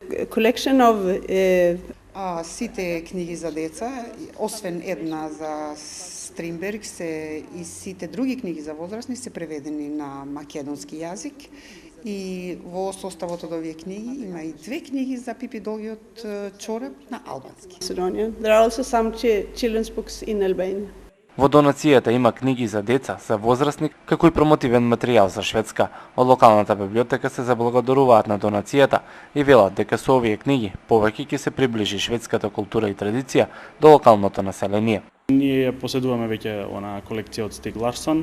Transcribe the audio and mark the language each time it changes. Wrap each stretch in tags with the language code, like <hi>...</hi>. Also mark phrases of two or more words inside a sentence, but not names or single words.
<mk>Сите книги за деца, освен една за Стринберг, и сите други книги за возрастни се преведени на македонски јазик И во составот од овие книги има и 2 книги за Пипи долгиот чорап на албански.</mk> <en>Macedonia. There are also some children's books in Albania.</en> <mk>Во донацијата има книги за деца, за возрастни, како и промотивен материјал за Шведска. Од локалната библиотека се заблагодаруваат на донацијата и велат дека со овие книги повеќе ќе се приближи шведската култура и традиција до локалното население. Ние поседуваме веќе она колекција од Стиг Ларсон.</mk>